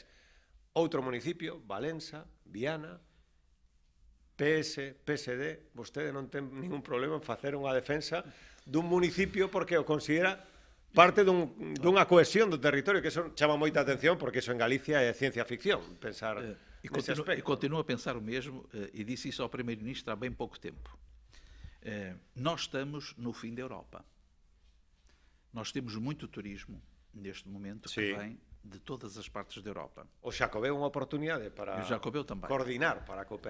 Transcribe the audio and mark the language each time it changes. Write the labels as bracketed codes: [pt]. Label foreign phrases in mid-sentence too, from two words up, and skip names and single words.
[gl] Outro municipio, Valença, Viana, PS, PSD, vostede non ten ningún problema en facer unha defensa dun municipio porque o considera parte dunha cohesión do territorio, que eso chama moita atención porque eso en Galicia é ciencia ficción, pensar nese aspecto. [pt] E continuo a pensar o mesmo, e disse isso ao Primeiro-Ministro há bem pouco tempo. Nós estamos no fim da Europa. Nós temos muito turismo neste momento que vem de todas as partes da Europa. [gl] O Xacobeo é unha oportunidade para coordinar, para cooperar.